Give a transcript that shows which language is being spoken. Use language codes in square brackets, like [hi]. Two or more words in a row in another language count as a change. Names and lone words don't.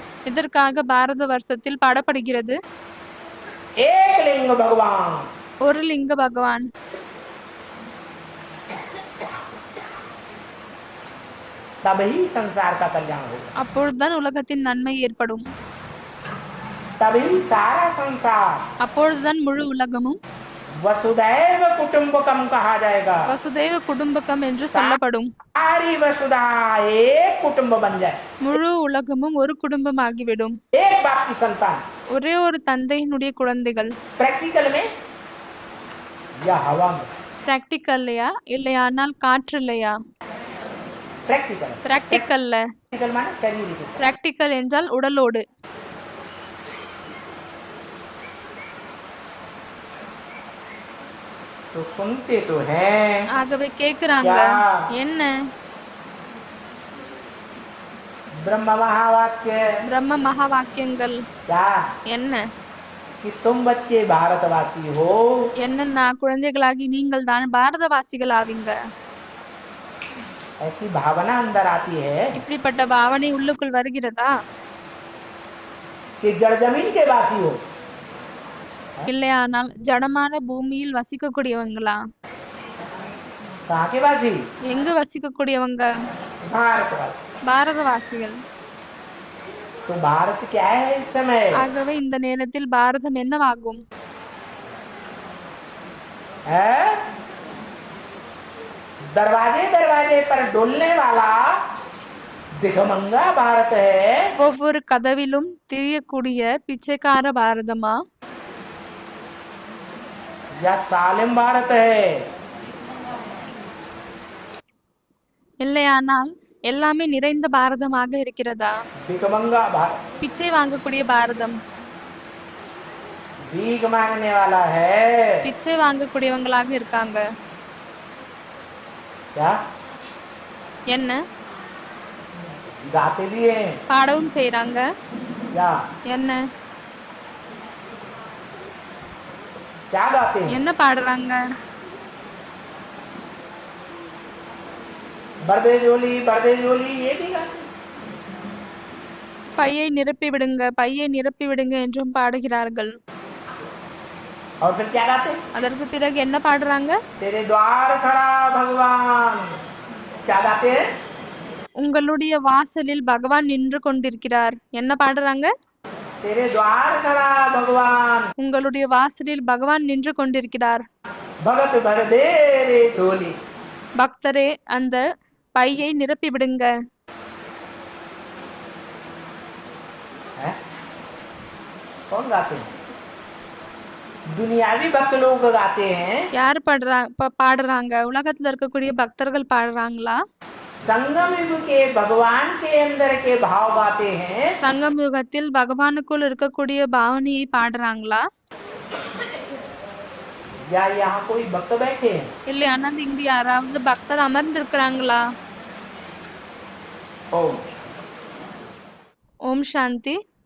[ta] இதற்காக பாரத வருஷத்தில் பாடப்படுகிறது [hi] एक लिंग भगवान, [ta] ஒரு லிங்க பகவான். [hi] तभी संसार का कल्याण होगा, [ta] அப்பொழுதுதான் உலகத்தின் நன்மை ஏற்படும். [hi] तभी सारा संसार [ta] அப்பொழுதுதான் முழு உலகமும் [sa] वसुदैव कुटुंबकम [hi] कहा जाएगा। [sa] वसुधैव कुटुम्बकम् [ta] என்று சொல்லப்படும். [hi] सारी वसुधा एक कुटुंब बन जाए, [ta] முழு உலகமும் ஒரு குடும்பமாகிவிடும். [hi] एक बाप की संतान। [ta] ஒரே ஒரு தந்தையினுடைய குழந்தைகள். [hi] प्रैक्टिकल में या हवा में? [ta] பிராக்டிக்கல்லையா, இல்லையானால் காற்றுலையா? [hi] प्रैक्टिकल। [ta] பிராக்டிக்கல்ல. [hi] प्रैक्टिकल माने शरीर के। [ta] பிராக்டிக்கல் என்றால் உடலோடு. [hi] तो सुनते तो हैं [ta] ஆகவே கேக்குறாங்க. என்ன? [hi] ब्रह्म महावाक्य [ta] பிரம்ம மகா வாக்கியங்கள் [hi] क्या [ta] என்ன? [hi] कि तुम बच्चे भारतवासी हो, [ta] என்னன்னா குழந்தைகளாகி நீங்கள் தான் பாரதவாசிகள் ஆவீங்க. [hi] ऐसी भावना अंदर आती है [ta] இப்படிப்பட்ட பாவனை உள்ளுக்குள் வருகிறதா? [hi] कि जड़ जमीन के वासी हो। [ta] இல்லையானால் ஜடமான பூமியில் வசிக்கக்கூடியவங்களா? [hi] कहाँ के वासी? [ta] எங்கு வசிக்கக்கூடியவங்க? [hi] भारतवासी। [ta] பாரதவாசிகள். [hi] तो भारत क्या है इस समय? [ta] ஆகவே இந்த நேரத்தில் பாரதம் என்னவாகும்? [hi] है दरवाजे दरवाजे पर डोलने वाला दिखमंगा भारत है [ta] ஒவ்வொரு கதவிலும் தெரியக்கூடிய பிச்சைக்கார பாரதமா, [hi] या सालिम भारत है? [ta] இல்லையானால் எல்லாமே நிறைந்த பாரதமாக இருக்கிறதா? [hi] भिखमंगा भारत, [ta] பிச்சை வாங்கக்கூடிய பாரதம். [hi] भीख मांगने वाला है। [ta] பிச்சை வாங்கக்கூடியவங்களாக இருக்காங்க. [hi] क्या [ta] என்ன [hi] गाते भी हैं? [ta] பாடவும் செய்றாங்க. [hi] क्या [ta] என்ன [hi] क्या गाते हैं? [ta] என்ன பாடுறாங்க? [hi] बर्दे जोली ये भी गाते हैं। [ta] பையை நிரப்பி விடுங்க, பையை நிரப்பி விடுங்க என்றும் பாடுகிறார்கள். [hi] और फिर क्या गाते हैं? [ta] அதற்கு பிறகு என்ன பாடுறாங்க? [hi] तेरे द्वार खड़ा भगवान। क्या गाते हैं? [ta] உங்களுடைய வாசலில் பகவான் நின்று கொண்டிருக்கிறார். என்ன பாடுறாங்க? [hi] तेरे द्वार खड़ा भगवान, [ta] உங்களுடைய வாசலில் பகவான் நின்று கொண்டிருக்கிறார். [hi] भगत भर दे रे झोली। [ta] பக்தரே, அந்த பையை நிரப்பி விடுங்க. [hi] है? कौन गाते हैं? दुनियावी भक्त लोग गाते हैं। [ta] யார் பாடுறாங்க? உலகத்துல இருக்கக்கூடிய பக்தர்கள் பாடுறாங்களா? [hi] संगम युग के भगवान के अंदर के भाव गाते हैं। [ta] சங்கம் யுகத்தில் பகவானுக்குள் இருக்கக்கூடிய பாவனையை பாடுறாங்களா? [hi] या यहाँ कोई भक्त बैठे हैं? [ta] இல்லையானால் இங்கு யாராவது பக்தர் அமர்ந்திருக்கிறாங்களா? [hi] ओम [ta] ஓம் சாந்தி.